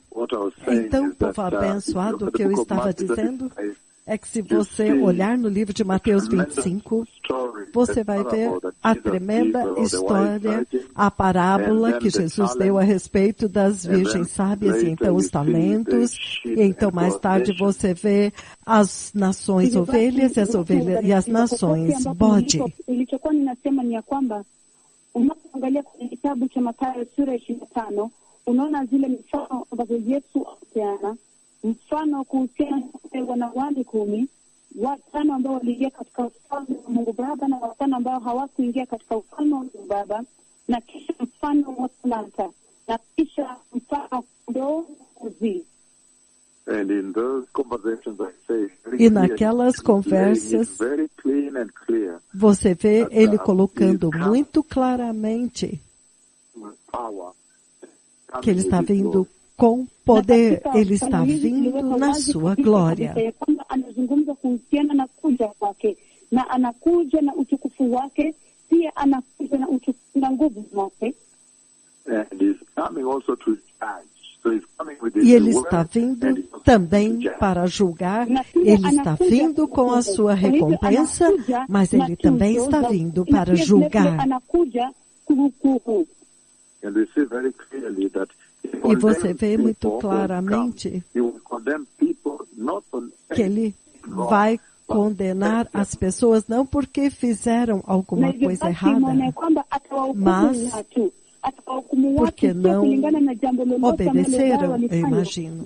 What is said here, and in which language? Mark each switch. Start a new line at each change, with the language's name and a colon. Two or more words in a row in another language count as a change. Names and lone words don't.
Portuguese: Então, povo abençoado, o que eu estava dizendo é que se você olhar no livro de Mateus 25, você vai ver a tremenda história, a parábola que Jesus deu a respeito das virgens sábias, e então os talentos, e então mais tarde você vê as nações ovelhas e as nações bode.
Swahili: Nilichokuwa ninasema ni ya kwamba unapoangalia kwenye kitabu cha Mathayo sura 25, unaona zile mifano ambazo Yesu apeana. Mfano kuhusiana na wanawali 10, 5 ambao waliingia katika ufalme wa Mungu Baba na 5 ambao hawakuingia katika ufalme wa Mungu Baba, na kisha mfano wa talanta, na kisha mfano wa kondoo kuzi.
Portuguese: E naquelas conversas, você vê ele colocando muito claramente que ele está vindo com poder, ele está vindo na sua glória.
Swahili: Anazungumza kuhusiana na kuja kwake, na anakuja na utukufu wake, pia anakuja na utukufu na nguvu zake.
Portuguese: E ele está vindo também para julgar, ele está vindo com a sua recompensa, mas ele também está vindo para julgar. E você vê muito claramente que ele vai condenar as pessoas não porque fizeram alguma coisa errada, mas porque não obedeceram, eu imagino.